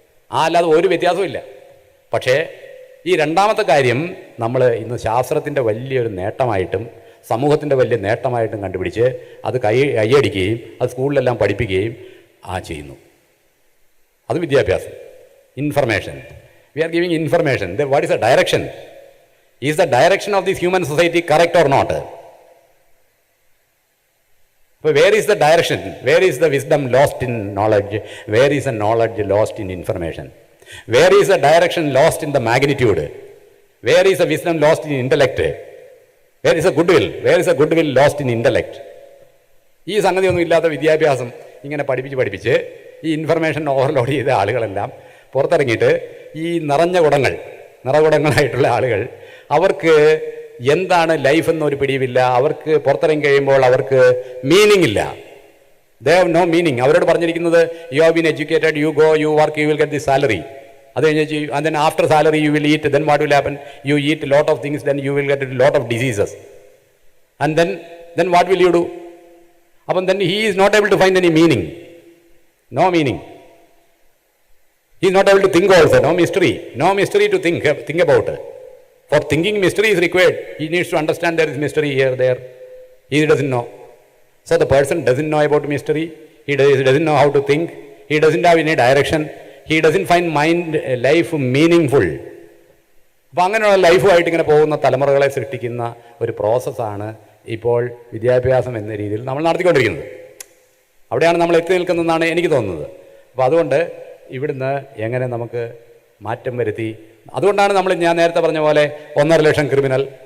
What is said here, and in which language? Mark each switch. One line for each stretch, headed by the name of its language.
Malayalam: അല്ലാതെ ഒരു വ്യത്യാസവും ഇല്ല. പക്ഷേ ഈ രണ്ടാമത്തെ കാര്യം നമ്മൾ ഇന്ന് ശാസ്ത്രത്തിൻ്റെ വലിയൊരു നേട്ടമായിട്ടും സമൂഹത്തിൻ്റെ വലിയ നേട്ടമായിട്ടും കണ്ടുപിടിച്ച് അത് കൈയടിക്കുകയും അത് സ്കൂളിലെല്ലാം പഠിപ്പിക്കുകയും ചെയ്യുന്നു. അത് വിദ്യാഭ്യാസം.
English: Information, we are giving information. What is a direction? Is the direction of this human society correct or not? But where is the direction? Where is the wisdom lost in knowledge? Where is the knowledge lost in information? Where is the direction lost in the magnitude? Where is the wisdom lost in intellect? Where is the goodwill? Where is the goodwill lost in intellect?
Malayalam: ഈ സംഗതിയൊന്നും ഇല്ലാത്ത വിദ്യാഭ്യാസം ഇങ്ങനെ പഠിപ്പിച്ച് ഈ information overload ചെയ്ത ആളുകളെല്ലാം പുറത്തിറങ്ങിയിട്ട് ഈ നിറകുടങ്ങളായിട്ടുള്ള ആളുകൾ, അവർക്ക് എന്താണ് ലൈഫ് എന്നൊരു പിടിയുമില്ല. അവർക്ക് പുറത്തിറങ്ങി കഴിയുമ്പോൾ അവർക്ക് മീനിങ് ഇല്ല.
English: They have no meaning.
Malayalam: അവരോട് പറഞ്ഞിരിക്കുന്നത്,
English: You have been educated, you go, you work, you will get the salary.
Malayalam: അത് കഴിഞ്ഞ്
English: and then after salary you will eat, then what will happen? You eat a lot of things, then you will get a lot of diseases. And then what will you do? അപ്പം then he is not able to find any meaning. No meaning. He is not able to think also. No mystery to think about. For thinking, mystery is required. He needs to understand there is mystery here, there. He doesn't know. So the person doesn't know about mystery. He doesn't know how to think. He doesn't have any direction. He doesn't find life meaningful.
Malayalam: അപ്പോൾ അങ്ങനെയുള്ള ലൈഫുമായിട്ട് ഇങ്ങനെ പോകുന്ന തലമുറകളെ സൃഷ്ടിക്കുന്ന ഒരു പ്രോസസ്സാണ് ഇപ്പോൾ വിദ്യാഭ്യാസം എന്ന രീതിയിൽ നമ്മൾ നടത്തിക്കൊണ്ടിരിക്കുന്നത്. അവിടെയാണ് നമ്മൾ എത്തി നിൽക്കുന്നതെന്നാണ് എനിക്ക് തോന്നുന്നത്. അപ്പോൾ അതുകൊണ്ട് ഇവിടുന്ന് എങ്ങനെ നമുക്ക് മാറ്റം വരുത്തി, അതുകൊണ്ടാണ് ഞാൻ നേരത്തെ പറഞ്ഞ പോലെ 1.5 ലക്ഷം ക്രിമിനൽ.